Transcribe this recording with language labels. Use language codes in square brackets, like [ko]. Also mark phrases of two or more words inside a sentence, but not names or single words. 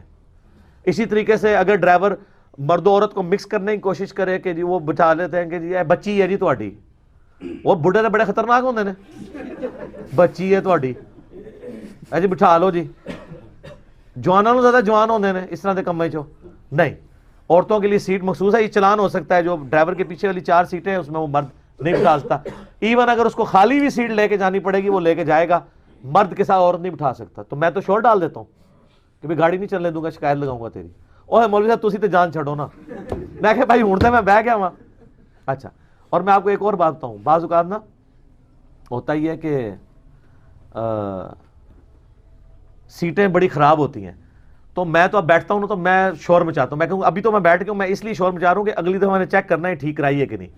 [ur] اسی طریقے سے اگر ڈرائیور مرد و عورت کو مکس کرنے کی کوشش کرے کہ جی وہ بٹھا لیتے ہیں کہ جی [pa] بچی ہے جی تہاڈی، وہ بڈھے تو بڑے خطرناک ہوندے نے، بچی ہے تہاڈی جی بٹھا لو جی. جوانوں زیادہ جوان ہوندے نے اس طرح دے کماں چوں نہیں. [ur] عورتوں کے لیے سیٹ مخصوص ہے, یہ چلان ہو سکتا ہے, جو ڈرائیور کے پیچھے والی 4 سیٹیں ہیں اس میں وہ مرد نہیں بٹھا سکتا. ایون اگر اس کو خالی بھی سیٹ لے کے جانی پڑے گی وہ لے کے جائے گا, مرد کے ساتھ عورت نہیں بٹھا سکتا. تو میں تو شور ڈال دیتا ہوں کہ بھائی گاڑی نہیں چلنے دوں گا, شکایت لگاؤں گا تیری. [pa] اوہ مولوی صاحب تسی تے جان چھڑو نا. میں کہ بھائی ہوں تے میں بہ گیا [ur] وہاں. اچھا, اور میں آپ کو ایک اور بات بتاؤں, بعض اوقات نا ہوتا ہی ہے کہ سیٹیں بڑی خراب ہوتی ہیں, تو میں تو اب بیٹھتا ہوں نا تو میں شور مچاتا ہوں. میں کہوں ابھی تو میں بیٹھ کے ہوں, میں اس لیے شور مچا رہا ہوں کہ اگلی دفعہ میں نے چیک کرنا ہے ٹھیک کرائی ہے کہ نہیں.